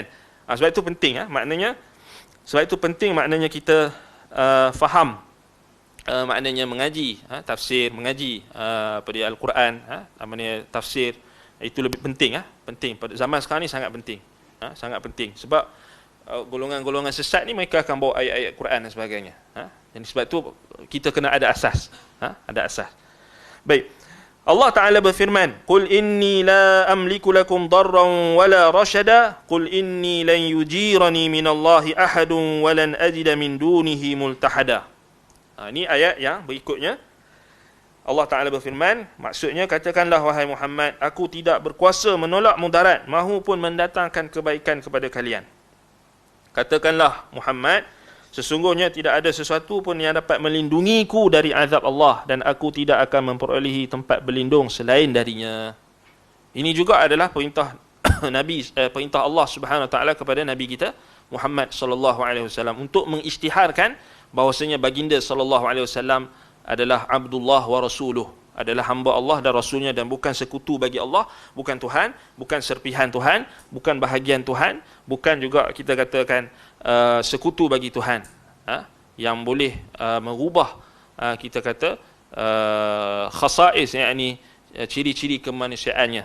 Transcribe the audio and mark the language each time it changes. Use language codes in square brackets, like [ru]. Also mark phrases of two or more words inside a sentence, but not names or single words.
[ms] Sebab itu penting, maknanya sebab itu penting maknanya kita faham, maknanya mengaji tafsir, mengaji pada Al-Quran, maknanya tafsir itu lebih penting, penting pada zaman sekarang ni, sangat penting, sangat penting. Sebab golongan-golongan sesat ni mereka akan bawa ayat-ayat Quran dan sebagainya. Jadi sebab tu kita kena ada asas, ada asas. Baik. Allah Taala berfirman, [ar] "قُلْ إِنِّي لَا أَمْلِكُ لَكُمْ ضَرًّا وَلَا رَشَدًا، قُلْ إِنِّي لَن يُجِيرَنِي مِنَ اللَّهِ أَحَدٌ وَلَنْ أَجِدَ مِن دُونِهِ مُلْتَحَدًا." [ms] Ini ayat yang berikutnya. Allah Taala berfirman, maksudnya katakanlah wahai Muhammad, aku tidak berkuasa menolak mudarat mahupun mendatangkan kebaikan kepada kalian. Katakanlah Muhammad, sesungguhnya tidak ada sesuatu pun yang dapat melindungiku dari azab Allah, dan aku tidak akan memperolehi tempat berlindung selain darinya. Ini juga adalah perintah perintah Allah [ar] سبحانه وتعالى [ms] kepada Nabi kita Muhammad [ar] صلى الله عليه [ms] wasallam untuk mengisytiharkan bahawasanya baginda [ar] صلى الله عليه وسلم [ms] adalah [ar] عبد الله ورسوله, [ms] adalah hamba Allah dan Rasulnya, dan bukan sekutu bagi Allah, bukan Tuhan, bukan serpihan Tuhan, bukan bahagian Tuhan, bukan juga kita katakan sekutu bagi Tuhan, yang boleh merubah kita kata khasais, yakni ciri-ciri kemanusiaannya.